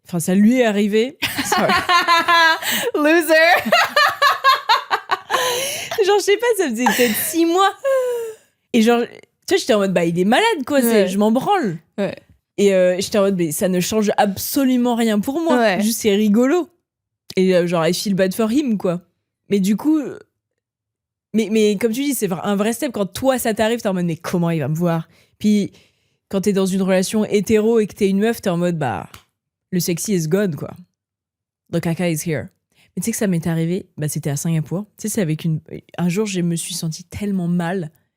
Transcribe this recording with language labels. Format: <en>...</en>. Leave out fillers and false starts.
<fr>Enfin, ça lui est arrivé.</fr> <en>Loser.</en> <fr>Genre, je sais pas, ça faisait peut-être 6 mois. Et genre, tu vois, j'étais en mode, il est malade, quoi. Ouais. Je m'en branle. Ouais. Et j'étais en mode, mais ça ne change absolument rien pour moi. Ouais. Juste, c'est rigolo. Et genre,</fr> <en>I feel bad for him,</en> <fr>quoi. Mais du coup... Mais comme tu dis, c'est un vrai step. Quand toi, ça t'arrive, t'es en mode, mais comment il va me voir? Puis, quand t'es dans une relation hétéro et que t'es une meuf, t'es en mode, le</fr> <en>sexy is gone,</en> <fr>quoi.</fr> <en>The caca is here.</en> <fr>Mais tu sais que ça m'est arrivé, c'était à Singapour. Tu sais, c'est avec un jour, je me suis sentie tellement mal.</fr>